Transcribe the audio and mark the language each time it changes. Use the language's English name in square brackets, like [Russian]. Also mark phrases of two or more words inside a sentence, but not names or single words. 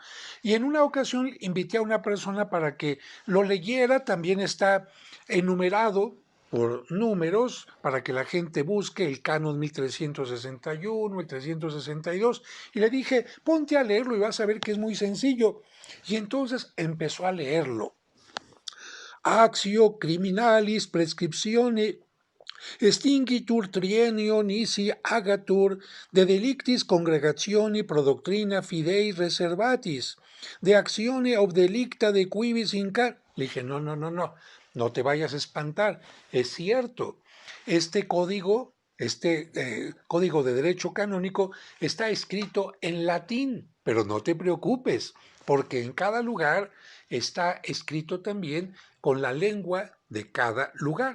[Spanish] Y en una ocasión invité a una persona para que lo leyera, también está enumerado por números para que la gente busque el canon 1361, el 362, y le dije, ponte a leerlo y vas a ver que es muy sencillo. Y entonces empezó a leerlo. [Latin] Actio criminalis prescriptione extinguitur trienio nisi agatur de delictis congregationi pro doctrina fidei reservatis, de actione ob delicta de quibus incar. [Spanish] Le dije, no te vayas a espantar. Es cierto, este código de derecho canónico está escrito en latín, pero no te preocupes, porque en cada lugar está escrito también con la lengua de cada lugar.